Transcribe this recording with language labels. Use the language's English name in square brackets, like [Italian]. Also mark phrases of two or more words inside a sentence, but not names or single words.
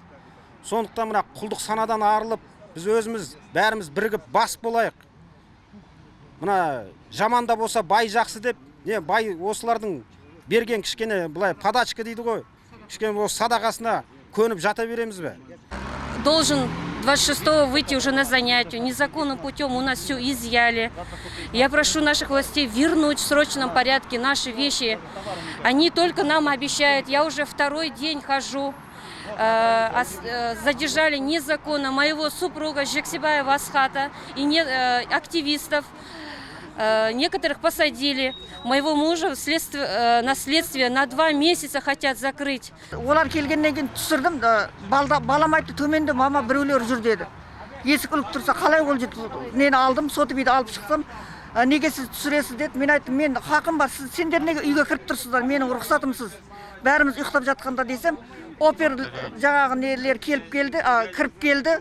[Kazakh] Сондықтан мына құлдық санадан арылып, біз өзіміз бәріміз бірігіп бас болайық. Мына жаманда болса бай жақсы деп, бай осылардың берген кішкене былай подачка дейді ғой. Кішкене осы садақасына көніп жата береміз бе? [Russian] Должен 26-го выйти уже на занятие. Незаконным путем у нас все изъяли. Я прошу наших властей вернуть в срочном порядке наши вещи. Они только нам обещают. Я уже 2-й день хожу. Задержали незаконно моего супруга Жексибаева Асхата и активистов. Некоторых посадили. Моего мужа на следствие на 2 месяца хотят закрыть. [Kazakh] Олар келгеннен кейін түсірдім, балам айтты, төменде мама біреулер жүр деді. Есік іліп тұрса, қалай ол жетті? Нені алдым, соты биді алып шықтым. Неге сіз түсіресіз деді. Мен айттым, мен хақым бар, сендер неге үйге кіріп тұрсыздар, менің рұқсатымсыз. Бәріміз ұйықтап жатқанда десем, опер жаңағы нелер кіріп келді.